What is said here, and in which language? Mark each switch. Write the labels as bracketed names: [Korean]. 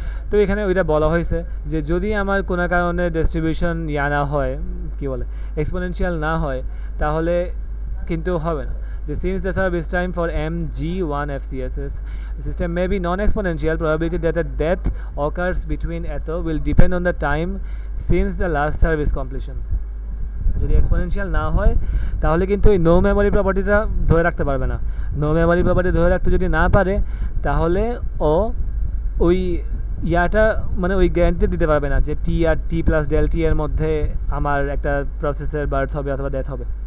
[Bangla] তো এখানে ওইটা বলা হয়েছে যে যদি আমার কোনো কারণে ডিস্ট্রিবিউশন না হয়, কি বলে এক্সপোনেনশিয়াল না হয়, তাহলে কিন্তু হবে না। [English] যে since the service time for mg1 FCSS system may be non-exponential, probability that a death occurs between এত will depend on the time since the last service completion. [Bangla] যদি এক্সপোনেনশিয়াল না হয় তাহলে কিন্তু ওই নো মেমোরি প্রপার্টিটা ধরে রাখতে পারবে না। নো মেমোরি প্রপার্টি ধরে রাখতে যদি না পারে তাহলে ও ওই মানে ওই গ্যারান্টি দিতে পারবে না যে টি আর টি প্লাস ডেল টি এর মধ্যে আমার একটা প্রসেসের বার্থ হবে অথবা ডেথ হবে।